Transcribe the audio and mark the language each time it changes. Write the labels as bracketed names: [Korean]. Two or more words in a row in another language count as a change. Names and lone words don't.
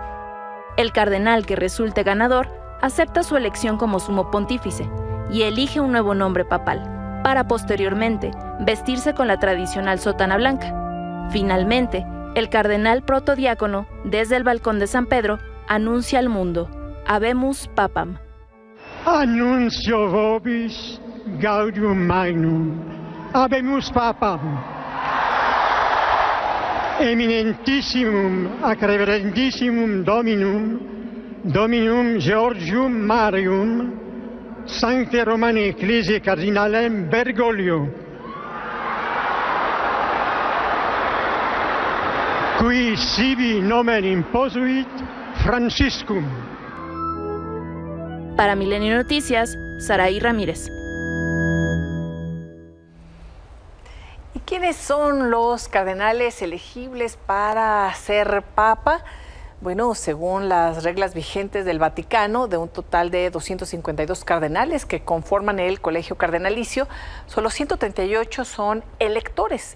[Spanish] El cardenal que resulte ganador acepta su elección como sumo pontífice y elige un nuevo nombre papal, para posteriormente vestirse con la tradicional sotana blanca. Finalmente, el cardenal protodiácono, desde el balcón de San Pedro, anuncia al mundo: [Latin] Habemus Papam. Annuncio vobis gaudium magnum. Habemus Papam. Eminentissimum ac reverendissimum Dominum Georgium Marium, Sancte Romane Ecclesiae Cardinalem Bergoglio, qui sibi nomen imposuit Franciscum. [Spanish] Para Milenio Noticias, Saraí Ramírez. ¿Y quiénes son los cardenales elegibles para ser papa? Bueno, según las reglas vigentes del Vaticano, de un total de 252 cardenales que conforman el Colegio Cardenalicio, solo 138 son electores.